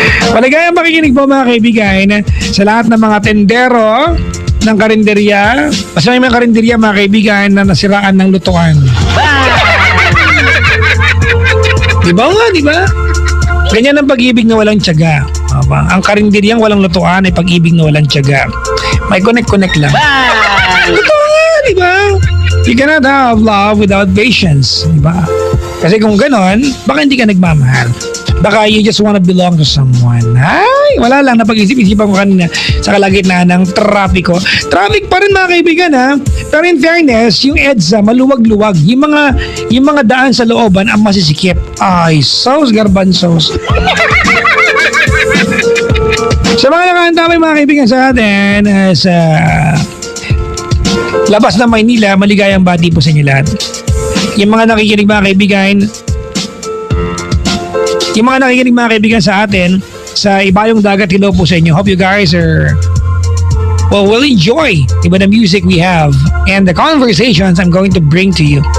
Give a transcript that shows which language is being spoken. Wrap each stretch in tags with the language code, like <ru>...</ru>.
<tl>Maligayang pakikinig po, mga kaibigan, sa lahat ng mga tendero ng karinderya. Kasi may mga karinderya, mga kaibigan, na nasiraan ng lutuan. Diba nga, diba? Ganyan ang pag-ibig na walang tiyaga. Ang karinderyang walang lutuan ay pag-ibig na walang tiyaga. May connect-connect lang. Totoo nga, diba?</tl> <en>You cannot have love without patience.</en> <tl>Diba? Kasi kung ganon, baka hindi ka nagmamahal. Baka</tl> <en>you just wanna belong to someone.</en> <tl>Ay, wala lang. Napag-isip-isipan ko kanina sa kalagitnaan ng trapiko. Traffic pa rin, mga kaibigan, ha? Pero in fairness, yung EDSA, maluwag-luwag. Yung mga daan sa looban ang masisikip. Ay, sauce, garbanzos. Sa mga nakahantamay, mga kaibigan, sa atin, sa labas ng Maynila, maligayang bati po sa inyo lahat. Yung mga nakikinig, mga kaibigan, mga kaibigan sa atin, sa Ibayong Dagat, hello po sa inyo.</tl> <en>Hope you guys are, will enjoy the music we have and the conversations I'm going to bring to you.</en>